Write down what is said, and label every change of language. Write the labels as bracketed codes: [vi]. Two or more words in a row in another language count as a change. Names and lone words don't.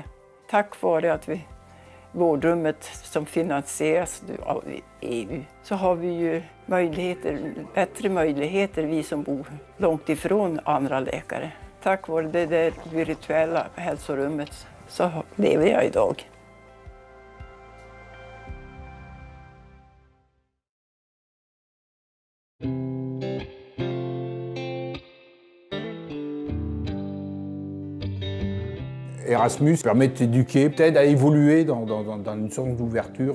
[sv] Tack vare att vårdrummet som finansieras av EU så har vi ju bättre möjligheter, vi som bor långt ifrån andra läkare. Tack vare det där virtuella hälsorummet så lever jag idag. [fr] Erasmus permet d'éduquer, peut-être à évoluer dans une sorte d'ouverture.